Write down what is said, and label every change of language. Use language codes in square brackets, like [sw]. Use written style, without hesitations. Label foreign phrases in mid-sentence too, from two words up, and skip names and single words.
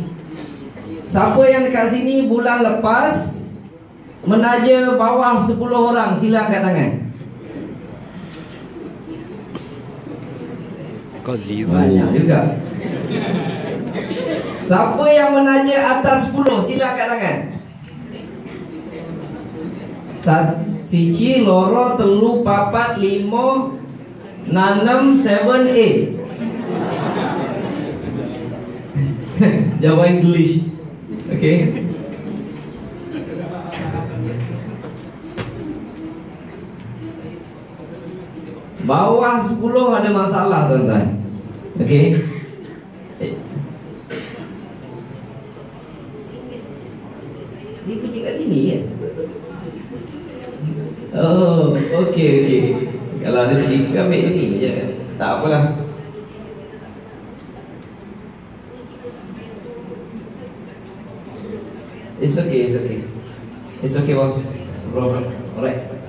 [ms] Siapa yang dekat sini bulan lepas menaja bawah 10 orang, sila angkat tangan. Kau zero. Banyak juga. Siapa yang menaja atas 10, sila angkat tangan. [jv] Siji, loro, telu, papat, limo, nanem, 7, 8. [ms] Jawa English. Okay. Bawah 10 ada masalah, tuan-tuan. Okay. Dia pergi kat sini kan? Oh, okey. Kalau ada sedikit ambil ni je kan? Tak apalah. [en] It's okay boss. No problem. Alright.